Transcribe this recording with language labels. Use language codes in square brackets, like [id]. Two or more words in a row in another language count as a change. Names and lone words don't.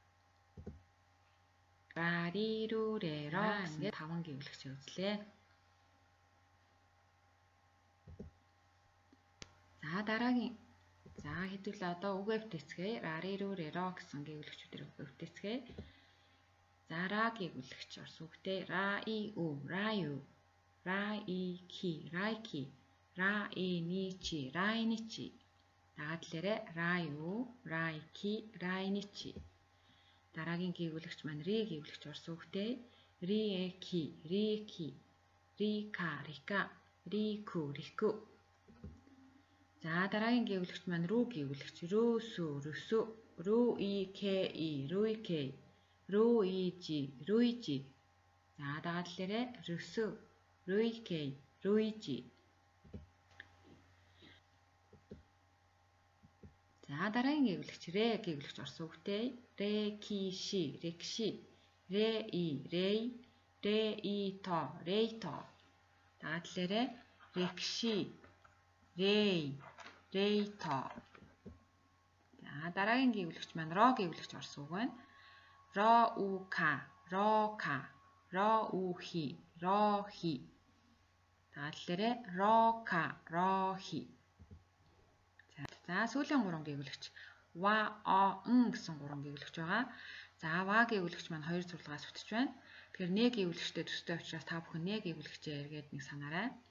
[mn] Рарирүрэро гэсэн 5 гээгүүлэгчээ үзлээ. За дараагийн хэдүүлээ одоо үгээ бүтээцгээе. Рарирүрэро гэсэн гээгүүлэгчүүдээр үгээ бүтээцгээе. За ра гээгүүлэгч орс үгтэй ра и у, ра ю, ра и ки, райки, ра и ни чи, райничи. Дагаад лээрэ ра ю, райки, райничи. Дараагийн гээгүүлэгч маань ри гээгүүлэгч орс үгтэй ри э ки, рики, рика, рика, рику, рику. За дараагийн гээгүүлэгч маань рүү гээгүүлэгч рөөсү, рөсү, рүү и ке и, рүүикей, рүү и жи, рүүижи. За дагаад лээрэ рөсү, рүүикей, рүүижи. За дараагийн гээгүүлэгч рэ гээгүүлэгч орс үгтэй рэкиши, рекши, рэ и, рэй, рэ и то, рейто. Дагаад лээрэ рекши, рэй, рейто. За дараагийн гээгүүлэгч маань ро гээгүүлэгч орс үг байна. Ро у ка, рока, ро у хи, рохи. Дагаад лээрэ рока, рохи. За сүүлийн 3 гээгүүлэгч ва он гэсэн 3 гээгүүлэгч байгаа. За ва гээгүүлэгч маань 2 зурлагаас бүтэж байна. Тэгэхээр нэ гээгүүлэгчтэй төстэй учраас та бүхэн нэ гээгүүлэгчээ эргээд нэг санаарай.